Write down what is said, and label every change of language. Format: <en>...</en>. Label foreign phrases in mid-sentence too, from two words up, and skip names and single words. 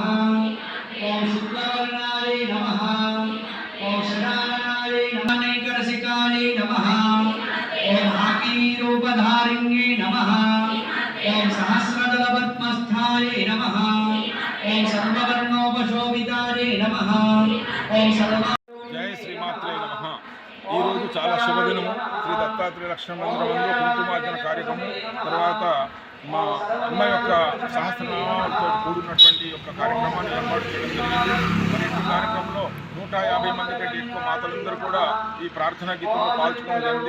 <sa>ओम शुक्लवर्णाय नमः। ओम षडाननाय नमः। नैकरसिकाय नमः। ओम हाकिनीरूपधारिण्ये नमः। ओम सहस्रदलपद्मस्थाय नमः। ओम सर्ववर्णोपशोभिताय नमः। ओम सर्व जय श्रीमात्रे नमः।</sa> <te>ఈ రోజు చాలా శుభదినము. శ్రీ దత్తాత్రేయ లక్ష్మణ మందిరంలో కుంకుమార్చన కార్యక్రమం తర్వాత మా అమ్మ యొక్క సహస్రనామాలతో కూడినటువంటి యొక్క కార్యక్రమాన్ని ఏర్పాటు చేయడం జరిగింది. మరి ఈ కార్యక్రమంలో 150 మంది కంటే ఎక్కువ మాతలందరూ కూడా ఈ ప్రార్థనా గీతంలో పాల్గొనడం జరిగింది.</te>